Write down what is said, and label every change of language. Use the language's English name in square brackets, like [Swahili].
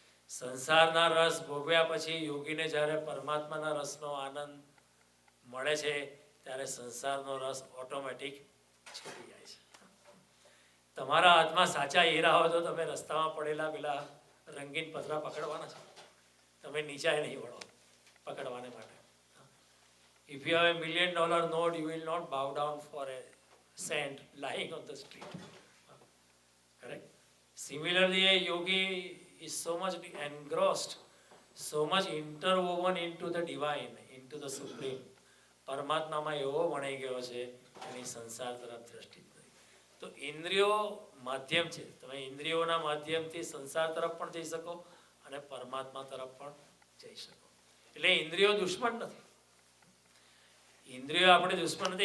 [Gujarati] સંસારના રસ ભોગવ્યા પછી યોગીને જ્યારે પરમાત્માના રસનો આનંદ મળે છે ત્યારે સંસારનો રસ ઓટોમેટિક છૂટી જાય છે. તમારા હાથમાં સાચા હીરા હોય તો તમે રસ્તામાં પડેલા પેલા રંગીન પથરા પકડવાના છે, તમે નીચે નહીં વળો પકડવાને માટે. [English] If you have $1 million note, you will not bow down for a cent lying on the street. Correct? Similarly, a yogi is so much engrossed, so much interwoven into the divine, into the supreme. [Gujarati] પરમાત્મામાં એવો વણાઈ ગયો છે એની સંસાર તરફ દ્રષ્ટિ નથી. તો ઇન્દ્રિયો માધ્યમ છે, તમે ઇન્દ્રિયોના માધ્યમથી સંસાર તરફ પણ જઈ શકો અને પરમાત્મા તરફ પણ જઈ શકો. એટલે ઇન્દ્રિયો દુશ્મન નથી. ઇન્દ્રિયો આપણે દુશ્મન નથી.